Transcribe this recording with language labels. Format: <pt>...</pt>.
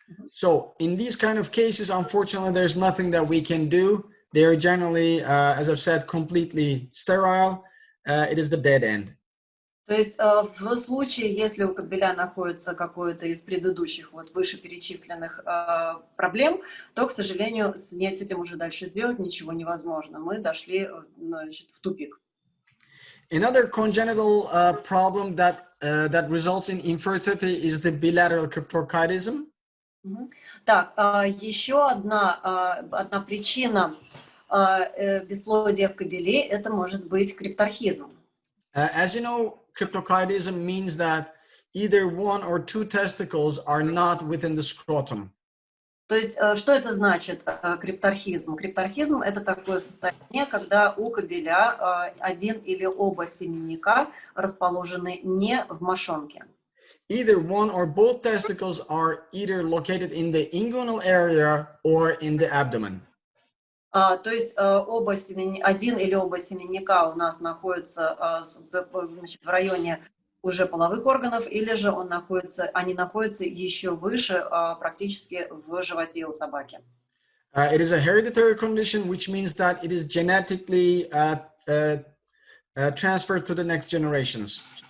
<en>So in these kind of cases, unfortunately, there's nothing that we can do. They are generally, as I've said, completely sterile. It is the dead end.</en> <ru>То есть в случае, если у кабеля находится какое-то из предыдущих вот вышеперечисленных проблем, то, к сожалению, с этим уже дальше сделать ничего невозможно. Мы дошли, значит, в тупик.</ru> <en>Another congenital problem that results in infertility is the bilateral cryptorchidism.</en> <ru>Так, еще одна причина бесплодия в кабеле — это может быть крипторхизм.</ru> <en>As you know, cryptorchidism means that either one or two testicles are not within the scrotum.</en> <ru>То есть, что это значит, крипторхизм? Крипторхизм — это такое состояние, когда у кабеля один или оба семенника расположены не в мошонке.</ru> <en>Either one or both testicles are either located in the inguinal area or in the abdomen.</en> <ru>То есть один или оба семенника у нас находятся, значит, в районе уже половых органов, или же они находятся еще выше, практически в животе у собаки.</ru> <en>It is a hereditary condition, which means that it is genetically transferred to the next generations.</en>